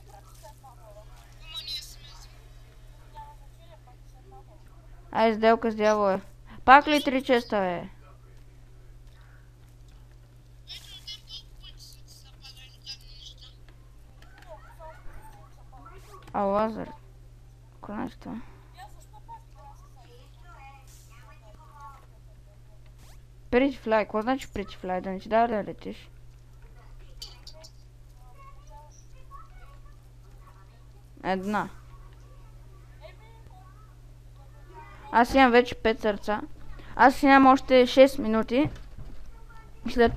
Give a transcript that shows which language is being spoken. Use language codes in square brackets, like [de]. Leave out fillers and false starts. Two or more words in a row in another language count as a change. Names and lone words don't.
[bg] Ай, сделка с дявола. Пак ли 3 честа, бе? Лазар. Какво значи това? [en] Pretty fly. [bg] Какво значи [en] pretty fly? [bg] Да не ти дава да летиш? Една. Аз имам вече 5 сърца. Аз имам още 6 минути.